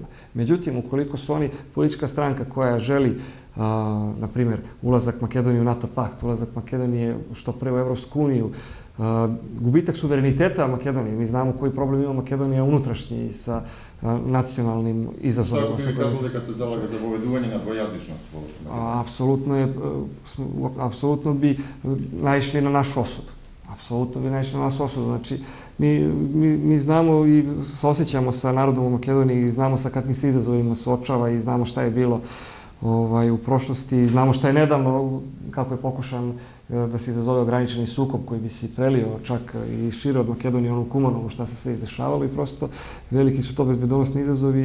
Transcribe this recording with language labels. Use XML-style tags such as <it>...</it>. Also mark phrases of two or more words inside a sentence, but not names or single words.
<sr>Međutim, ukoliko su oni politička stranka koja želi, na primjer, ulazak Makedonije u NATO pakt, ulazak Makedonije što pre u Evropsku uniju, gubitak suvereniteta Makedonije. Mi znamo koji problem ima Makedonija unutrašnji sa nacionalnim izazovima. Tako bi kažu</sr> <mk>дека се залага за воведување на двојазичност во Македонија?</mk> <sr>Apsolutno bi naišli na našu osudu. Apsolutno bi naišli na našu osudu. Znači, mi znamo i saosećamo sa narodom u Makedoniji, znamo sa kakvim se izazovima suočava i znamo šta je bilo u prošlosti, znamo šta je nedavno, kako je pokušan da se izazove ograničeni sukob koji bi se prelio čak i šire od Makedonije, ono Kumanovo, šta se sve izdešavalo i prosto veliki su to bezbedonosni izazovi.</sr>